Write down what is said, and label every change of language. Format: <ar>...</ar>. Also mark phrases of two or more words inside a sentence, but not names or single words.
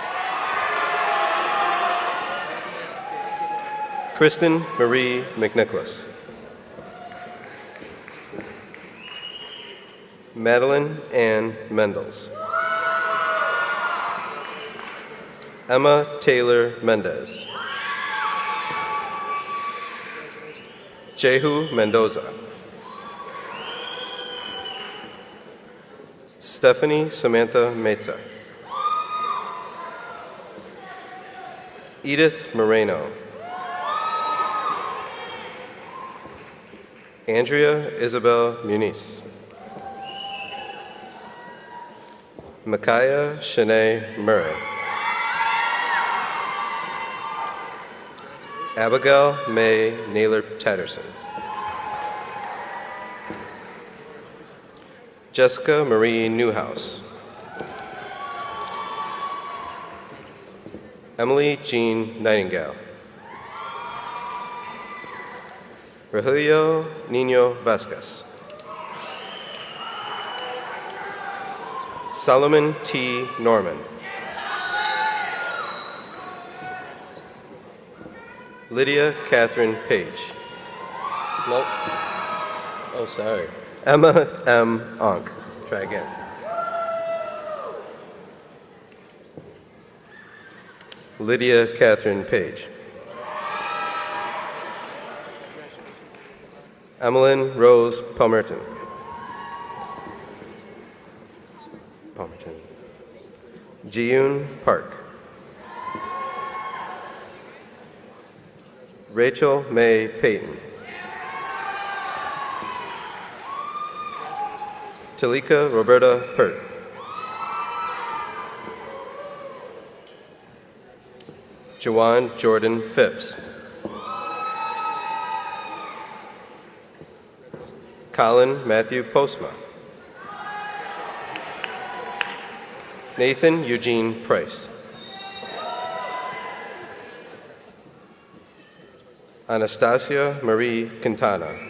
<en>Kristen Marie McNicholas. Madeline Ann Mendels. Emma Taylor Mendez. Jehu Mendoza. Stephanie Samantha Meza. Edith Moreno. Andrea Isabel Muniz. Micaiah Shanae Murray. Abigail May Naylor Tatterson. Jessica Marie Newhouse. Emily Jean Nightingale. Rogelio Nino Vasquez. Solomon T. Norman. Lydia Catherine Page. Nope. Oh, sorry. Emma M. Onk. Try again. Lydia Catherine Page. Emmeline Rose Palmerton. Jiyun Park. Rachel May Payton. Talika Roberta Pert. Jawan Jordan Phipps. Colin Matthew Postma. Nathan Eugene Price. Anastasia Marie Quintana.</en>